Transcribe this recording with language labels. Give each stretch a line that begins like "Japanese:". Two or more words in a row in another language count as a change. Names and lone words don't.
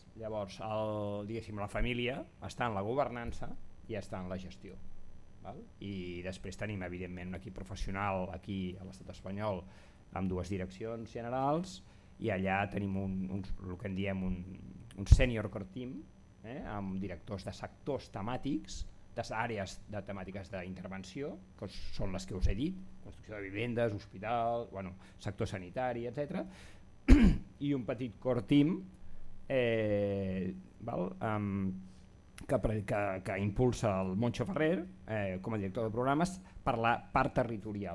Catalan: Llavors, la família està en la governança i està en la gestió. I després tenim, evidentment, un equip professional aquí a l'estat espanyol amb 2 direccions generals, i allà tenim el que en diem un
English: senior core team,
Catalan: amb directors de sectors temàtics, d'àrees de temàtiques d'intervenció, que són les que us he dit, construcció de vivendes, hospital, sector sanitari, etc. I un petit
English: core team
Catalan: que impulsa el Moncho Ferrer com a director de programes per la part territorial.